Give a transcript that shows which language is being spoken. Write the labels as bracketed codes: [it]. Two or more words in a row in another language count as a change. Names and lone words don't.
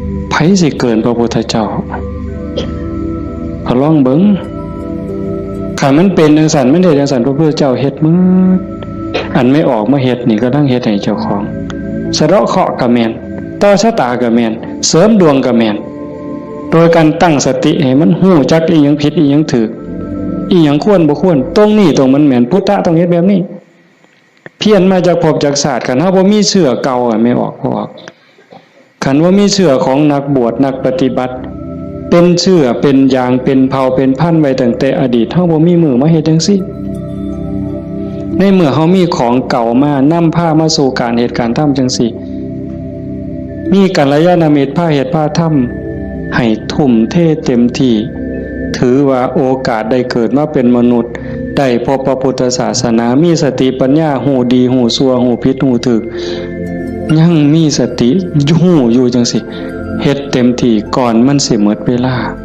[lo] ໄຜ ສິເກີນ ພະພຸດທະເຈົ້າ ກໍ ລອງ ເບິ່ງ ຄັນ ມັນ ເປັນ ຈັງ ຊັນ ມັນ ເຮັດ ຈັງซั่ນ ພະພຸດທະເຈົ້າ ເຮັດ ເໝດ ອັນ ໄມ ອອກ ມາ ເຮັດ ນີ້ ກໍ ລັງ ເຮັດ ໃຫ້ ເຈົ້າ ຂອງ ສະເດາະເຄາະ ກໍ ແມ່ນ ຕໍ່ ຊະຕາ ກໍ ແມ່ນ ເສີມ ດວງ ກໍ ແມ່ນ ໂດຍ ການ ຕັ້ງ ສະຕິ ໃຫ້ ມັນ ຮູ້ ຈັກ ອີຫຍັງ ຜິດ ອີຫຍັງ ຖືກ ອີຫຍັງ ຄວນ ບໍ່ ຄວນ ຕຮງ ນີ້ ຕຮງ ມັນ ແມ່ນ ພຸດທະ ຕ້ອງ ເຮັດ ແບບ ນີ້ เพี้ยນมาຈາກພບຈາກຊາດ ຄັນເຮົາບໍ່ມີເຊື້ອເກົ່າ ອະ ແມ່ອອກ ບໍ່ອອກ ຄັນວ່າມີເຊື້ອຂອງນັກບວດ ນັກປະຕິບັດ ເປັນເຊື້ອ ເປັນຢາງ ເປັນເຜົ່າ ເປັນພັນໄວ້ຕັ້ງແຕ່ອະດີດ ເຮົາບໍ່ມີມື້ມາເຮັດຈັງສີ່້ ໃນເມື່ອເຮົາມີຂອງເກົ່າ ມານຳພາມາສູ່ການເຮັດການທຳຈັງສີ່້ ມີກັລະຍານມິດພາເຮັດພາທຳ ໃຫ້ທົ່ມເທເຕັມທີ່ ຖືວ່າໂອກາດໄດ້ເກີດມາເປັນມະນຸດ ໄດ້ພົບພະພຸດທະສາສະນາ ມີສະຕິປັນຍາ ຮູ້ດີ ຮູ້ຊົ່ວ ຮູ້ຜິດ ຮູ້ຖືກ ຍັງມີສະຕິ ຮູ້ຢູ່ຈັງซี้ເຮັດເຕັມທີ່ ກ່ອນມັນສິໝົດເວລາ